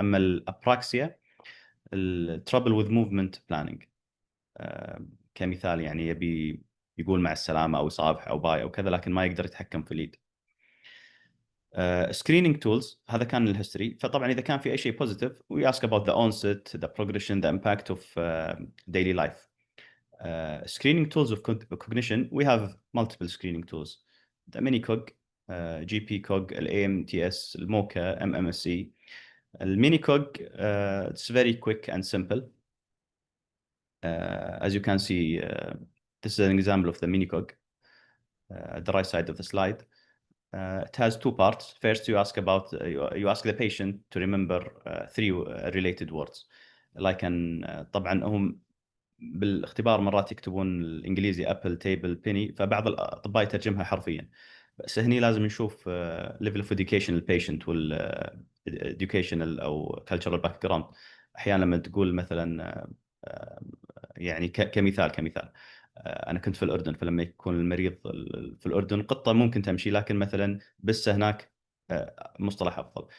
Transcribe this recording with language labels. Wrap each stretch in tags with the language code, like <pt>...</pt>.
<ar>أما الأبراكسيا</ar> <en>trouble with movement planning.</en> <ar>كمثال يعني يبي يقول مع السلامة أو يصافح أو باي أو كذا لكن ما يقدر يتحكم في اليد.</ar> <en>screening tools</en> <ar>هذا كان الهيستوري. فطبعا إذا كان في أي شيء</ar> <en>positive we ask about the onset, the progression, the impact of daily life. Screening tools of cognition, we have multiple screening tools. The MiniCog, GPCog, AMTS, الموكا, MMSE. المينيكوج, it's very quick and simple. As you can see, this is an example of the MiniCog at the right side of the slide. It has two parts. First, you ask the patient to remember three related words.</en> <ar>Like طبعا هم بالاختبار مرات يكتبون الانجليزي ابل تيبل بيني، فبعض الاطباء يترجمها حرفيا، بس هني لازم نشوف ليفل اوف education للبيشنت وال educational او cultural background. احيانا لما تقول مثلا يعني كمثال انا كنت في الاردن، فلما يكون المريض في الاردن قطه ممكن تمشي، لكن مثلا بسه هناك مصطلح افضل.</ar>